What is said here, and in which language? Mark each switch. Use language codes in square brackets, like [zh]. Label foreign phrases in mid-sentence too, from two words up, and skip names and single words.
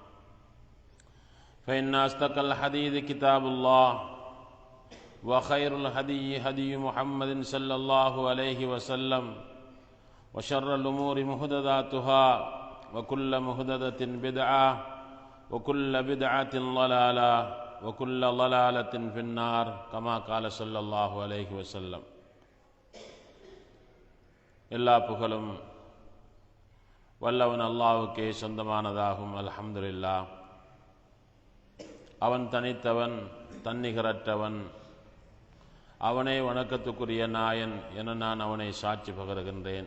[ar] فإن أصدق الحديث كتاب الله وخير الهدي هدي محمد صلى الله عليه وسلم وشر الأمور محدثاتها وكل محدثة بدعة وكل بدعة ضلالة وكل ضلالة في النار كما قال صلى الله عليه وسلم [ta] எல்லா புகழும் வல்லவன் அல்லாஹ்வுக்கே சொந்தமானதாகும். அல்ஹம்துலில்லாஹ். அவன் தனித்தவன், தன்னிகரற்றவன், அவனே வணக்கத்துக்குரிய நாயன் என நான் அவனை சாட்சி பகருகின்றேன்.